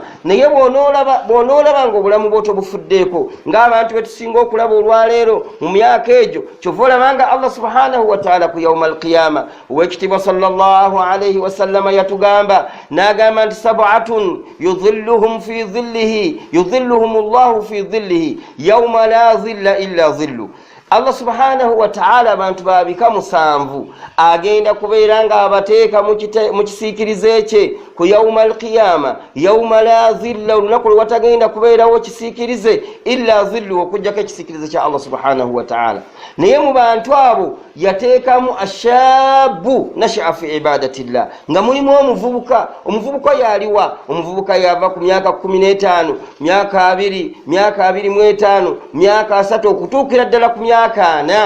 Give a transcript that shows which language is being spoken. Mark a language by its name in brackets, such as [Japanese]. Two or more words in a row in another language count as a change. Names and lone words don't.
[Ganda] Naye bw'onoolaba ng'obulamu bwo tobufuddeeko ng'abantu betusinga okulaba olwaleero mu myaka egyo, kyova olabanga Allah [Arabic] سبحانه وتعالى [Ganda] ku [Arabic] يوم القيامة [Ganda] ow'ekitiibwa [Arabic] صلى الله عليه وسلم [Ganda] yatugamba n'agamba nti [Arabic] سبعة يظلهم الله في ظله يوم لا ظل إلا ظله. [Ganda] Allah [Arabic] سبحانه وتعالى [Ganda] abantu babika 7 agenda kubeera nga abateeka mu kisiikirize kye ku [Arabic] يوم القيامة, يوم لا ظل, [Ganda] olunaku lwe watagenda kubeerawo kisiikirize [Arabic] إلا ظله, [Ganda] okujjako ekisiikirize kya Allah [Arabic] سبحانه وتعالى. [Ganda] Naye mu bantu abo yateekamu [Arabic] شاب نشأ في عبادة الله, [Ganda] nga mulimu omuvubuka yaliwa, omuvubuka yava ku myaka 15, myaka 2, myaka 25, myaka 3 okutuukira ddala ku myaka 4.